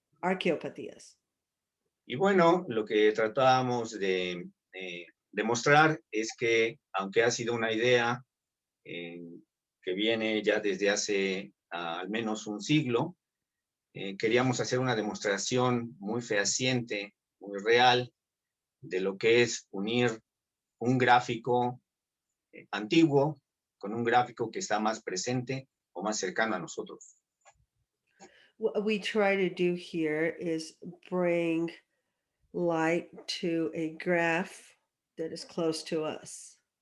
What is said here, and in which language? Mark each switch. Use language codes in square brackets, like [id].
[es] Arqueopatías. Y bueno, lo que tratábamos de demostrar es que, aunque ha sido una idea que viene ya desde hace al menos un siglo, queríamos hacer una demostración muy fehaciente, muy real, de lo que es unir un gráfico antiguo con un gráfico que está más presente o más cercano a nosotros. [en] What we try to do here is bring light to a graph that is close to us.